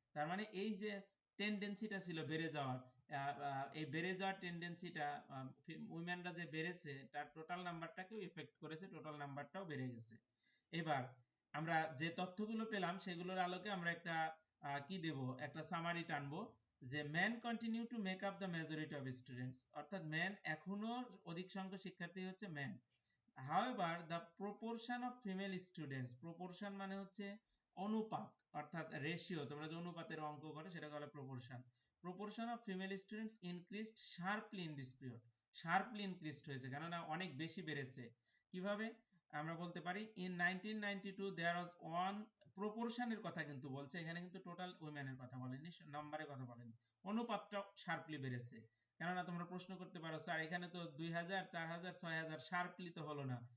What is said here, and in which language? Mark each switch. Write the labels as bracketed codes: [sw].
[bn] তার মানে এই যে টেন্ডেন্সিটা ছিল বেড়ে যাওয়ার, এই বেড়ে যাওয়ার টেন্ডেন্সিটা উইমেনরা যে বেড়েছে তার টোটাল নাম্বারটাকেও এফেক্ট করেছে, টোটাল নাম্বারটাও বেড়ে গেছে। এবার আমরা যে তথ্যগুলো পেলাম সেগুলোর আলোকে আমরা একটা কি দেব, একটা সামারি টানবো, যে [en] man continue to make up the majority of students, [bn] অর্থাৎ ম্যান এখনো অধিক সংখ্যক শিক্ষার্থী হচ্ছে man. [en] however the proportion of female students, proportion [bn] মানে হচ্ছে অনুপাত অর্থাৎ রেশিও, তোমরা যে অনুপাতের অঙ্ক করো সেটাকে বলে [en] proportion, proportion of female students increased sharply in this period, sharply increased [bn] হয়েছে, কেননা অনেক বেশি বেড়েছে। কিভাবে আমরা বলতে পারি, [en] in 1992 there was one, [bn] proportion এর কথা কিন্তু বলছে এখানে, কিন্তু টোটাল উইমেনের কথা বলেনি, নাম্বারের কথা বলেনি, অনুপাতটা শার্পলি বেড়েছে। কেননা তোমরা প্রশ্ন করতে পারো স্যার এখানে তো 2000 4000 6000 শার্পলি তো হলো না।